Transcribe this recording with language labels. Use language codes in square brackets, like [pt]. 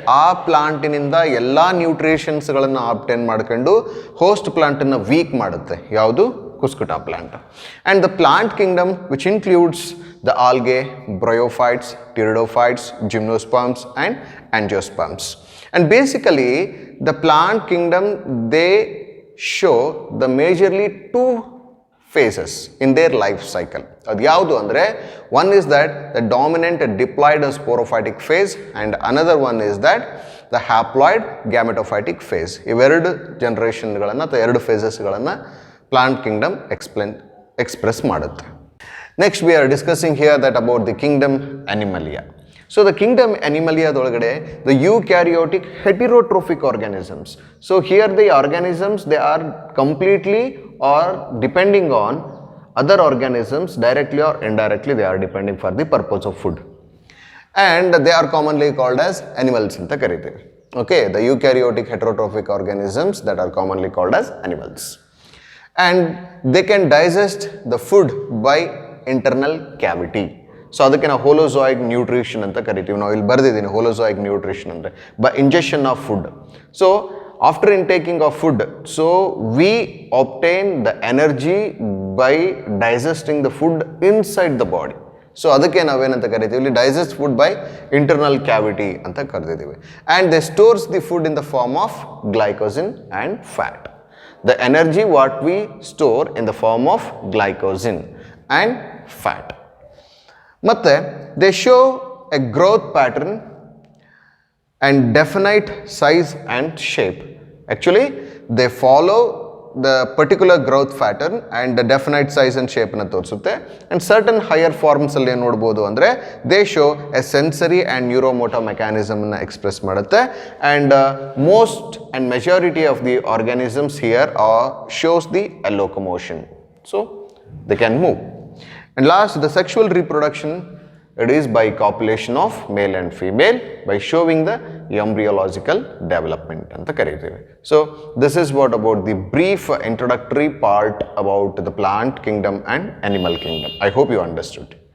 [kn] ಆ ಪ್ಲಾಂಟಿನಿಂದ ಎಲ್ಲ ನ್ಯೂಟ್ರಿಷನ್ಸ್ಗಳನ್ನು ಆಬ್ಟೇನ್ ಮಾಡ್ಕೊಂಡು ಹೋಸ್ಟ್ ಪ್ಲಾಂಟನ್ನು ವೀಕ್ ಮಾಡುತ್ತೆ. ಯಾವುದು, [en] Cuscuta plant. And the plant kingdom which includes the algae, bryophytes, pteridophytes, gymnosperms and angiosperms. And basically the plant kingdom they show the majorly two phases in their life cycle. [kn] ಅದು ಯಾವುದು ಅಂದರೆ, [en] one is that the dominant diploid sporophytic phase and another one is that the haploid gametophytic phase. [kn] ಇವೆರಡು ಜನರೇಷನ್ಗಳನ್ನು ಅಥವಾ ಎರಡು ಫೇಸಸ್ಗಳನ್ನು plant Kingdom express ಮಾಡುತ್ತೆ. [en] Next we are discussing here that about the kingdom animalia. So the kingdom animalia [kn] dolagade [en] the eukaryotic heterotrophic organisms. So here the organisms, they are completely or depending on other organisms directly or indirectly, they are depending for the purpose of food. And they are commonly called as animals [kn] anta karitevi. [en] Okay, the eukaryotic heterotrophic organisms that are commonly called as animals. And they can digest the food by internal cavity. [kn] So ಅದಕ್ಕೆ ನಾವು ಹೋಲೋಜಾಯಿಕ್ nutrition ಅಂತ ಕರಿತೀವಿ. ನಾವು ಇಲ್ಲಿ ಬರೆದಿದ್ದೀನಿ ಹೋಲೋಜಾಯಿಕ್ nutrition ಅಂದರೆ [en] By injection of food. So after intaking of food, so we obtain the energy by digesting the food inside the body. [kn] So ಅದಕ್ಕೆ ನಾವೇನಂತ ಕರಿತೀವಿ, ಇಲ್ಲಿ [en] digest food by internal cavity [kn] ಅಂತ ಕರೆದಿದ್ದೀವಿ. [en] And they stores the food in the form of glycogen and fat. The energy what we store in the form of glycogen and fat. [kn] ಮತ್ತು [en] They show a growth pattern and definite size and shape. Actually they follow the particular growth pattern and the definite size and ಶೇಪನ್ನು [kn] ತೋರಿಸುತ್ತೆ. [en] and certain higher ಫಾರ್ಮ್ಸಲ್ಲಿ [kn] ಏನು ನೋಡ್ಬೋದು ಅಂದರೆ, [en] They show a sensory and neuromotor ಮೆಕ್ಯಾನಿಸಮನ್ನು express ಮಾಡುತ್ತೆ. And most and majority of the organisms here shows the locomotion. So they can move. And last, the sexual reproduction, it is by copulation of male and female by showing the embryological development [kn] anta karitevi. [en] So this is what about the brief introductory part about the plant kingdom and animal kingdom. I hope you understood.